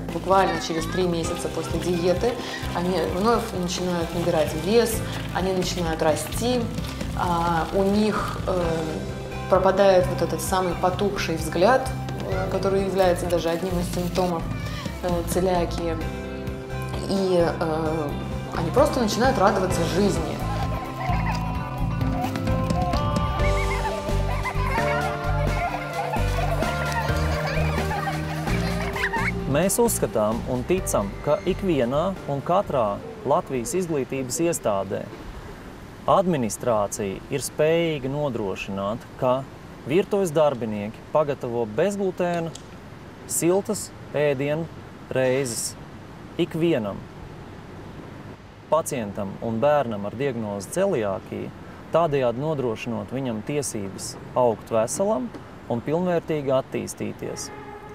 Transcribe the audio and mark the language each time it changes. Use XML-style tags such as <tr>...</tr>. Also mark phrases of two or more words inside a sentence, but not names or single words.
<ru>Буквально через 3 месяца после диеты они вновь начинают набирать вес, они начинают расти, у них пропадает вот этот самый потухший взгляд, который является даже одним из симптомов целиакии, и они просто начинают радоваться жизни.</ru> <lv>Mēs uzskatām un ticam, ka ikvienā un katrā Latvijas izglītības iestādē administrācija ir spējīga nodrošināt, ka virtuves darbinieki pagatavo bezglutēna, siltas ēdienu reizes ikvienam pacientam un bērnam ar diagnozi celiakija, tādējādi nodrošinot viņam tiesības augt veselam un pilnvērtīgi attīstīties.</lv>